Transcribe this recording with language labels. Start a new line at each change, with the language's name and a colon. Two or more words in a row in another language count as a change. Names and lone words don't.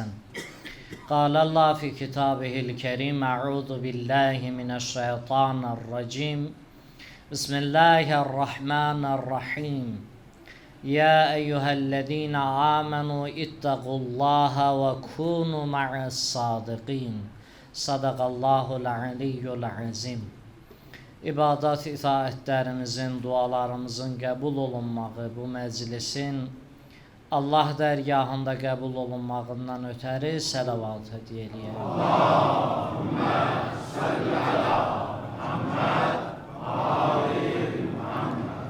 Arabic: قال الله في كتابه الكريم: أعوذ بالله من الشيطان الرجيم، بسم الله الرحمن الرحيم. يا أيها الذين آمنوا اتقوا الله وكونوا مع الصادقين. صدق الله العلي العظيم.
Azerbaijani: İbadat itaətlərimizin, dualarımızın qəbul olunmağı, bu məclisin Allah dərgahında qəbul olunmağından ötəri səlavat hədiyyə eləyək.
Arabic: اللهم صل على محمد آل محمد.